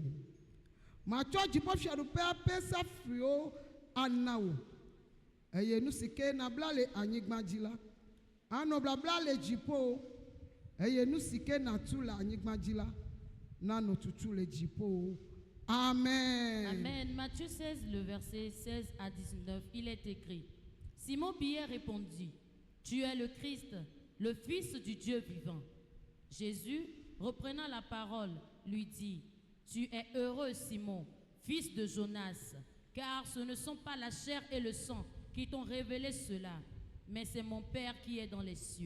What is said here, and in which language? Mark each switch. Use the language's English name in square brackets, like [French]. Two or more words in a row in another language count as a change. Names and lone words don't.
[Ewe] Matsɔ dziƒofiaɖuƒea ƒe safliwo ana wò, eye nu si ke nabla le anyigba dzi la anɔ blabla le dziƒo, eye nu si ke natu le anyigba dzi la nanɔ tutu le dziƒo. Amen. Amen. [French] Matthieu 16, le verset 16 à 19, il est écrit: Simon Pierre répondit: Tu es le Christ, le Fils du Dieu vivant. Jésus, reprenant la parole, lui dit: Tu es heureux, Simon, fils de Jonas, car ce ne sont pas la chair et le sang qui t'ont révélé cela, mais c'est mon Père qui est dans les cieux.